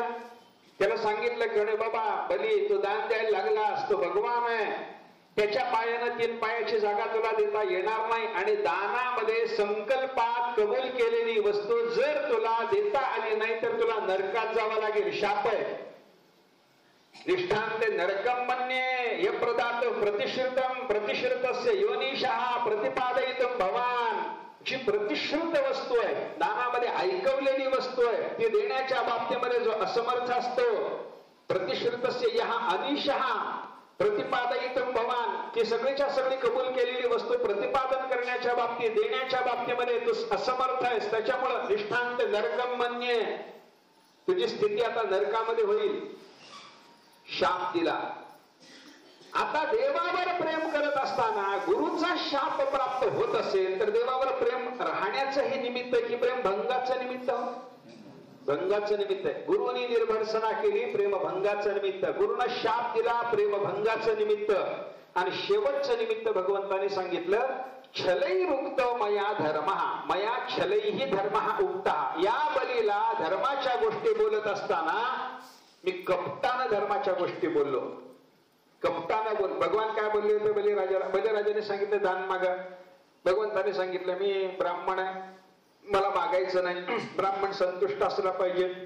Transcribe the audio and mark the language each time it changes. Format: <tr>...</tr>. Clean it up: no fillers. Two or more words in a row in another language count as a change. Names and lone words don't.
<mr>त्याला सांगितलं की बाबा बली, तू दान द्यायला लागला असतो, भगवान आहे, त्याच्या पायानं 3 पायाची जागा तुला देता येणार नाही. आणि दानामध्ये संकल्पात कबूल केलेली वस्तू जर तुला देता आली नाही तर तुला नरकात जावं लागेल. शाप आहे.</mr> <sa>निष्ठांते नरकम मन्ये यप्रदात प्रतिश्रुतम प्रतिश्रुतस्य योनिशः प्रतिपादयितुम भवान.</sa> <mr>जी प्रतिश्रुत वस्तू आहे, दानामध्ये ऐकवलेली वस्तू आहे, ती देण्याच्या बाबतीमध्ये जो असमर्थ असतो,</mr> <sa>प्रतिश्रुतस्य यः अनिशः प्रतिपादयितुम भवान,</sa> <mr>ती सगळीच्या सगळी कबूल केलेली वस्तू प्रतिपादन करण्याच्या बाबतीत, देण्याच्या बाबतीमध्ये तू असमर्थ आहेस.</mr> <sa>त्याच्यामुळे निष्ठांत नरकम मन्ये,</sa> <mr>तुझी स्थिती आता नरकामध्ये होईल. शाप दिला. आता देवावर प्रेम करत असताना गुरुचा शाप प्राप्त होत असेल तर देवावर प्रेम राहण्याचं हे निमित्त की प्रेम भंगाचं निमित्त? भंगाचं निमित्त आहे. गुरुनी निर्भर्त्सना केली, प्रेम भंगाचं निमित्त. गुरुनं शाप दिला, प्रेम भंगाचं निमित्त. आणि शेवटचं निमित्त भगवंताने सांगितलं,</mr> <sa>छलैरुक्त मया धर्मः, मया छलैहि धर्मः उक्तः.</sa> <mr>या बलीला धर्माच्या गोष्टी बोलत असताना मी कपटानं धर्माच्या गोष्टी बोललो. कपटानं बोल. भगवान काय बोलले होते बलिराजाला? बलिराजाने सांगितलं दान मागा. भगवंताने सांगितलं मी ब्राह्मण आहे, मला मागायचं नाही, ब्राह्मण संतुष्ट असला पाहिजे.</mr>